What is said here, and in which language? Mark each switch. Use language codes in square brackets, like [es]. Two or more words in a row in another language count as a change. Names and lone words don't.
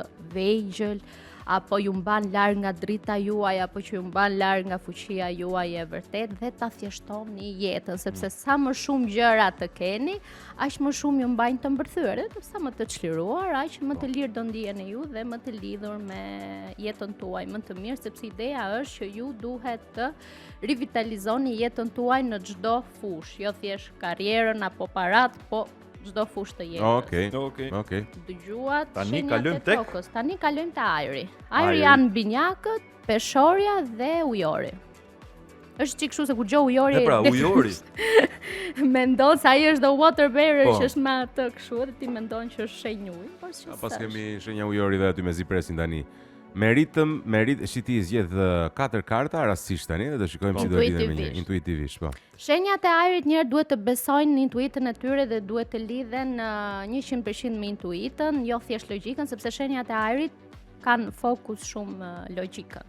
[sq] vegjël, apo ju mban larg nga drita juaj, apo që ju mban larg nga fuqia juaj e vërtet, dhe ta thjeshtoni jetën, sepse sa më shumë gjëra të keni, aq më shumë ju mbajnë të mbërthyer, dhe sa më të çliruar, aq më të lirë do ndiheni ju dhe më të lidhur me jetën tuaj më të mirë, sepse ideja është që ju duhet të rivitalizoni jetën tuaj në çdo fushë, jo thjesht karrierën apo parat, po çdo fushë të jetës. Okej. Dëgjuat Tani shenjat kalojmë e tek? tokës. Tani kalojmë te ajri. Ajri janë binjakët, peshorja dhe ujori. Është çik kështu se kur gjo ujori. Dhe pra, ujori. Mendon se ai është [en] the water bearer [sq] Po. që është me atë kështu dhe ti mendon që është shenjë uji, por që Pas s'është. kemi shenja ujori dhe aty me zi presin tani. Merit, shiti zgjedh 4 karta rastësisht tani dhe do shikojmë si do lidhen me një intuitivisht, po. Shenjat e ajrit njerë duhet të besojnë në intuitën e tyre dhe duhet të lidhen 100% me intuitën, jo thjesht logjikën, sepse shenjat e ajrit kanë fokus shumë logjikën.